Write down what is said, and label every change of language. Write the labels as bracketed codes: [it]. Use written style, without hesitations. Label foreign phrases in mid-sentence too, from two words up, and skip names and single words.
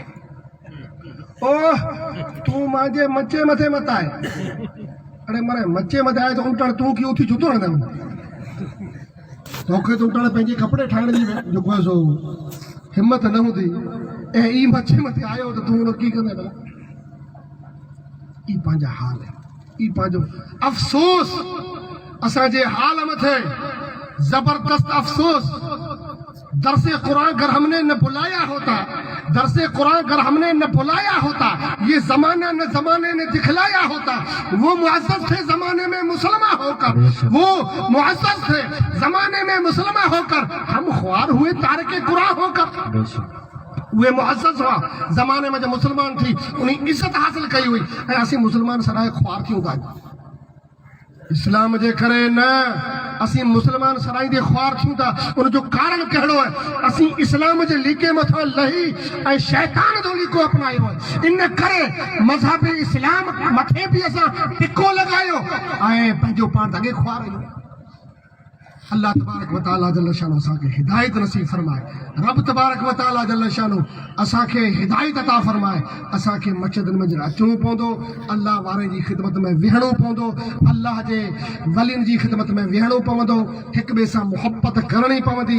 [sd] ओ तूं मुंहिंजे मचे मथे मत आहे, अरे माना मचे मथे आहे त उल्टण तूं की उथी जूतो हणंदा, तोखे त उल्टण पंहिंजे कपिड़े ठाहिण जी जेको आहे सो हिमत न हूंदी, ऐं ई मथे मथे आयो त तूं हुन की कंदे भला। ई पंहिंजा हाल आहे, ई पंहिंजो अफ़सोस असांजे हाल मथे, जबरदस्त अफ़सोस। [ur] درسِ قرآن اگر ہم نے نہ بھلایا ہوتا، درسِ قرآن اگر ہم نے نہ بھلایا ہوتا، یہ زمانہ نہ زمانے نے دکھلایا ہوتا. وہ معزز تھے زمانے میں مسلماں ہو کر، وہ معزز تھے زمانے میں مسلماں ہو کر، ہم خوار ہوئے تارکِ قرآں ہو کر. وے معزز ہوا زمانے میں جو مسلمان تھی، انہیں عزت حاصل کئی ہوئی, [sd] ऐं असीं मुसलमान सराए ख्वार थियूं था इस्लाम जे करे न, असीं मुसलमान सराईंदे ख्वार थियूं था। उन जो कारण कहिड़ो आहे, असीं इस्लाम जे लीके मथां लही ऐं शैतान जो लीको अपनायो आहे। इन करे मज़हब इस्लाम मथे बि असां टिको लॻायो ऐं पंहिंजो पाण अॻे ख्वार आहियूं। [ar] الله تبارك وتعالى جل شانه [sd] असांखे हिदायत नसीब फरमाए, [ar] رب تبارك وتعالى جل شانه [sd] असांखे हिदायत अता फरमाए। असांखे मस्जिदनि में अचणो पवंदो, अल्लाह वारे जी ख़िदमत में विहणो पवंदो, अल्लाह जे वलियुनि जी ख़िदमत में विहणो पवंदो, हिक ॿिए सां मुहबत करणी पवंदी।